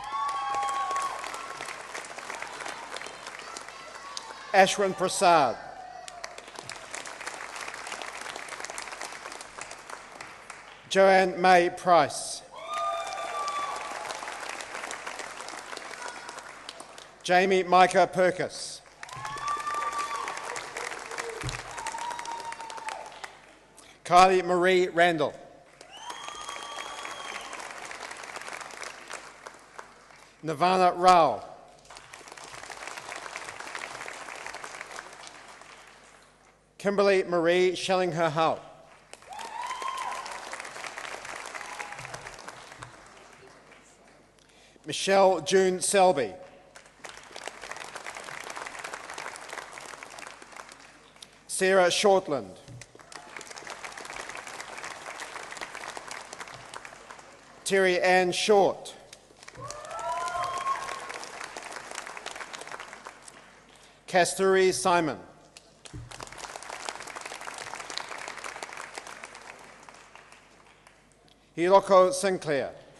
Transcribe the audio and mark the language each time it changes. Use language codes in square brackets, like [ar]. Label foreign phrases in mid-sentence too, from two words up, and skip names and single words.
[en] Ashwin Prasad. Joanne May Price. Jamie Micah Perkis. Kylie Marie Randall. Nirvana Rao. Kimberly Marie Schellingher-Howe. Michelle June Selby. Sarah Shortland. Terry Ann Short. Kasturi Simon. Hiroko Sinclair.